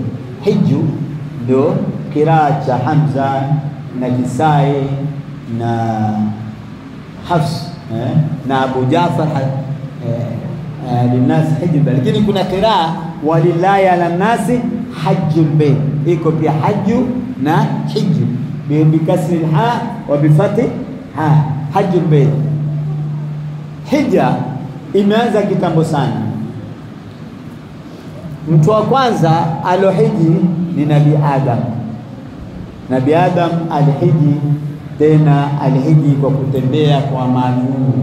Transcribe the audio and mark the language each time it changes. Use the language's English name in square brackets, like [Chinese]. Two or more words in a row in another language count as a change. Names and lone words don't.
[Swahili] Hijju ndio kiraa cha Hamza na Kisai na Hafs na Abu Jafar [Arabic] للناس حج البيت, [Swahili] lakini kuna kiraa [Arabic] ولله على الناس حج البيت, [Swahili] iko pia hajju na [Arabic] حج بكسر الحاء وبفتح الحاء حج البيت. [Swahili] Hija imeanza kitambo sana. Mtu wa kwanza alohiji ni Nabii Adam. Nabii Adam alihiji, tena alihiji kwa kutembea kwa miguu.